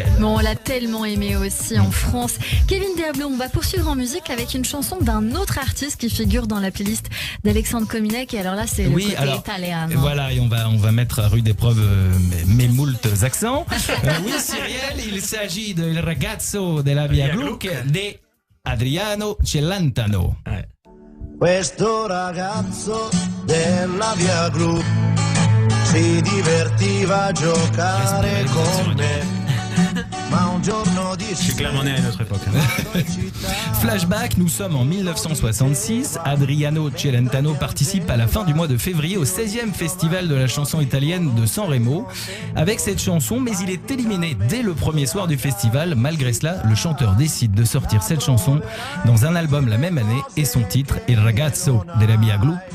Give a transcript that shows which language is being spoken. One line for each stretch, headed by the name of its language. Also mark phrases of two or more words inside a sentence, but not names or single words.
French: Bon, on l'a tellement aimé aussi en France. Kevin Derblum, on va poursuivre en musique avec une chanson d'un autre artiste qui figure dans la playlist d'Alexandre Kominek. Et alors là, c'est le côté italien. Voilà, et on va mettre à rude épreuve mes moultes accents. Oui, Cyrielle, il s'agit de Il ragazzo della Via Gluck de Adriano Celentano. Ouais.
Italian: Questo ragazzo della Via Glu si divertiva a giocare con me. Ma un giorno
French: Je suis clairement né à une autre époque. Flashback, nous sommes en 1966. Adriano Celentano participe à la fin du mois de février au 16e festival de la chanson italienne de Sanremo avec cette chanson, mais il est éliminé dès le premier soir du festival. Malgré cela, le chanteur décide de sortir cette chanson dans un album la même année et son titre Il ragazzo della Via Glu.